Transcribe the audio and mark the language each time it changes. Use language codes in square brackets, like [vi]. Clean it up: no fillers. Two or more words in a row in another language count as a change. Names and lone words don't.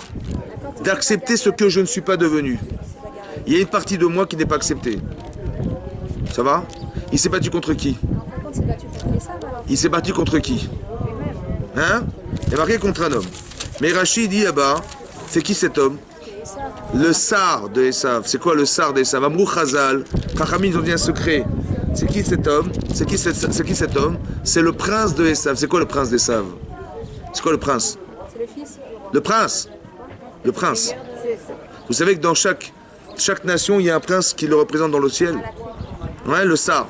[fr] D'accepter ce que je ne suis pas devenu. Il y a une partie de moi qui n'est pas acceptée. Ça va? Il s'est battu contre qui? Il s'est battu contre qui? Hein? Il est marqué contre un homme. Mais Rachid dit, ah bah, c'est qui cet homme? Le sar de Esav. C'est quoi le sar d'Esav? [he] אמרו חז"ל. [fr] Chachamim, ils ont dit un secret. C'est qui cet homme? C'est qui cet homme? C'est le prince de Esav. C'est quoi le prince d'Esav? C'est quoi le prince? C'est le fils. Le prince. Le prince. Vous savez que dans chaque nation, il y a un prince qui le représente dans le ciel. Ouais, le sar.